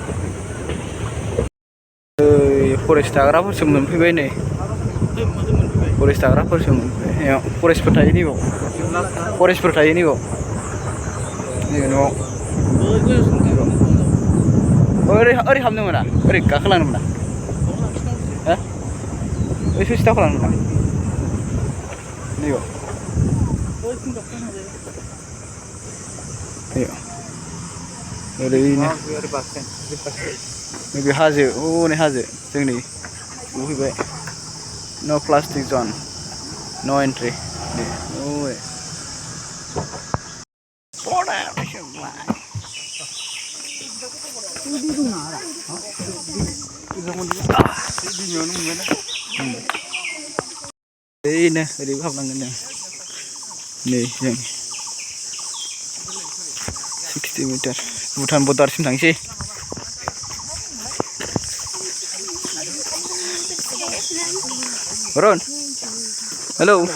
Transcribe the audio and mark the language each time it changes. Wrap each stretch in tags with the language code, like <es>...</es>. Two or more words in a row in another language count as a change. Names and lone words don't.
<brx>फरेस्ट थाग्राफोरसो मोनफैबाय नै फरेस्ट दाग्राफोरसो फरेस्टफोर थायो नैबाव फरेस्टफोर थायो नैबाव नैबे न'आव ओरै हाबनो मोना ओरै गाखोलांनो मोना हो ओरै ससे दावखोलांनो मोना नैबाव ओरैनो नैबे हाजो हनै हाजो जोंनि नुहैबाय</brx> <en>no plastic zone no entry</en> <brx>ओरै ओरैनो ओरैबो हाबनांगोन जों नै जों 60 मिटार भुटान बर्डारसिम थांसै रन हेलौ</brx>